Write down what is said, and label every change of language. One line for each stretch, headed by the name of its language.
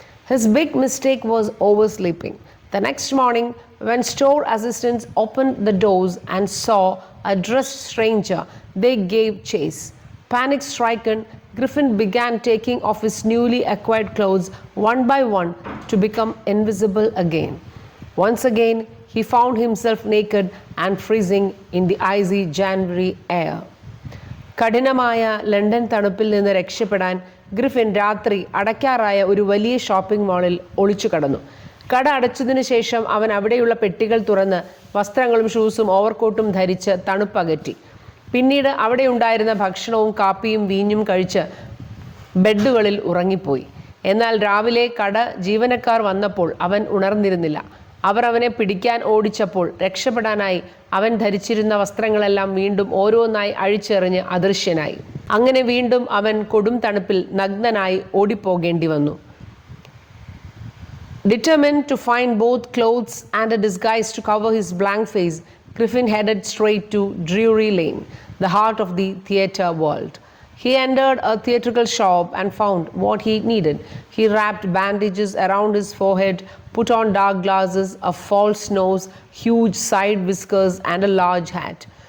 English: His big mistake was oversleeping. The next morning, when store assistants opened the doors and saw a dressed stranger, they gave chase. Panic stricken, Griffin began taking off his newly acquired clothes one by one to become invisible again. Once again, he found himself naked and freezing in the icy January air.
Malayalam: കഠിനമായ London തണുപ്പിൽ നിന്ന് രക്ഷപ്പെടാൻ Griffin രാത്രി അടയ്ക്കാറായ ഒരു വലിയ shopping മാളിൽ ഒളിച്ചു കടന്നു. കട അടച്ചതിനു ശേഷം അവൻ അവിടെയുള്ള പെട്ടികൾ തുറന്ന് വസ്ത്രങ്ങളും ഷൂസും ഓവർകോട്ടും ധരിച്ച് തണുപ്പകറ്റി. പിന്നീട് അവിടെ ഉണ്ടായിരുന്ന ഭക്ഷണവും കാപ്പിയും വീഞ്ഞും കഴിച്ച് ബെഡുകളിൽ ഉറങ്ങിപ്പോയി. എന്നാൽ രാവിലെ കട ജീവനക്കാർ വന്നപ്പോൾ അവൻ ഉണർന്നിരുന്നില്ല. അവർ അവനെ പിടിക്കാൻ ഓടിച്ചപ്പോൾ രക്ഷപ്പെടാനായി അവൻ ധരിച്ചിരുന്ന വസ്ത്രങ്ങളെല്ലാം വീണ്ടും ഓരോന്നായി അഴിച്ചെറിഞ്ഞ് അദൃശ്യനായി. അങ്ങനെ വീണ്ടും അവൻ കൊടും തണുപ്പിൽ നഗ്നനായി ഓടിപ്പോകേണ്ടി വന്നു.
English: Determined to find both clothes and a disguise to cover his blank face, Griffin headed straight to Drury Lane, the heart of the theatre world. He entered a theatrical shop and found what he needed. He wrapped bandages around his forehead, put on dark glasses, a false nose, huge side whiskers, and a large hat.